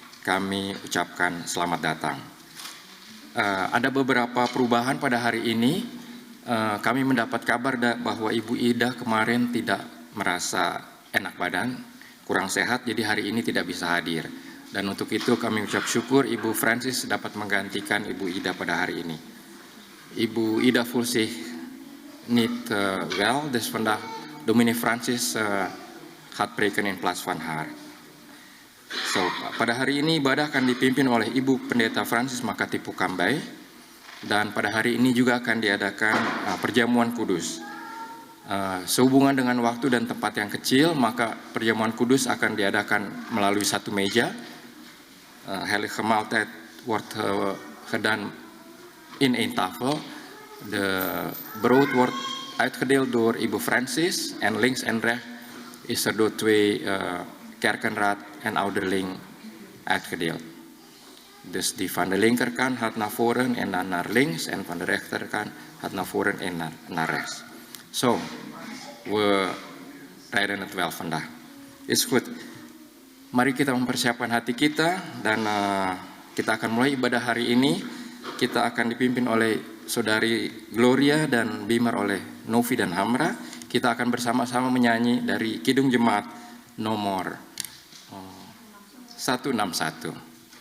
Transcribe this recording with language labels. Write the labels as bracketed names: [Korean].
[Indonesian] Kami ucapkan selamat datang. Ada beberapa perubahan pada hari ini. Kami mendapat kabar bahwa Ibu Ida kemarin tidak merasa enak badan, kurang sehat, jadi hari ini tidak bisa hadir. Dan untuk itu kami ucap syukur Ibu Francis dapat menggantikan Ibu Ida pada hari ini. [Dutch] Ibu Ida voelt zich niet wel, dus vandaag Dominee Francis gaat preken in plaats van haar. [Indonesian] So, pada hari ini ibadah akan dipimpin oleh Ibu Pendeta Francis Makati Pukambai, dan pada hari ini juga akan diadakan perjamuan kudus. Sehubungan dengan waktu dan tempat yang kecil, maka perjamuan kudus akan diadakan melalui satu meja. [Dutch] Heilige maaltijd wordt gedaan in één tafel. De brood wordt uitgedeeld door Ibu Francis en links en rechts is er door twee kerkenraad en ouderling uitgedeeld. Dus die van de linkerkant gaat naar voren en dan naar links, en van de rechterkant gaat naar voren en naar rechts. Zo, we rijden het wel vandaag. Is goed. [Indonesian] Mari kita mempersiapkan hati kita dan kita akan mulai ibadah hari ini. Kita akan dipimpin oleh Saudari Gloria dan Bimar oleh Novi dan Hamra. Kita akan bersama-sama menyanyi dari Kidung Jemaat nomor 161.